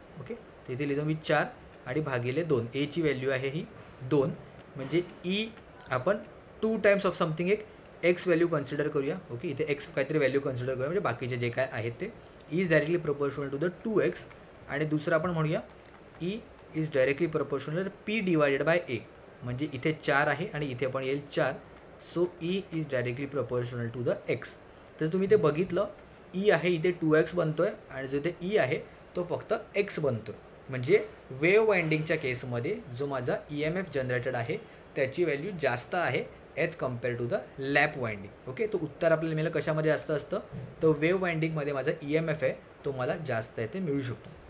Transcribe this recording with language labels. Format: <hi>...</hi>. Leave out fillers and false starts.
<mr>Okay, तर इथे लिहितो मी 4 आणि भागिले 2. Aची व्हॅल्यू आहे ही 2 म्हणजे E आपण 2</mr> <en>times of something</en> <mr>एक एक्स व्हॅल्यू कन्सिडर करूया. ओके, इथे एक्स काहीतरी व्हॅल्यू कन्सिडर करूया, म्हणजे बाकीचे जे काय आहेत ते</mr> <en>Is directly proportional to the 2x.</en> <mr>आणि दुसरं आपण म्हणूया</mr> <en>E is directly proportional P divided by A,</en> <mr>म्हणजे इथे 4 आहे आणि इथे पण येईल 4.</mr> <en>So E is directly proportional to the X.</en> <mr>तर तुम्ही ते बघितलं, ई आहे इथे 2x बनतो आहे आणि जो इथे ई आहे तो फक्त एक्स बनतो आहे. म्हणजे वेव्ह वाइंडिंगच्या केसमध्ये जो माझा EMF जनरेटेड आहे त्याची व्हॅल्यू जास्त आहे</mr> <en>As compare to the lap winding.</en> <mr>Okay, तो उत्तर आपल्याला मिळेल कशामध्ये जास्त असतं, तर वेव्ह वाइंडिंगमध्ये माझा EMF आहे तो मला जास्त आहे ते मिळू शकतो.</mr>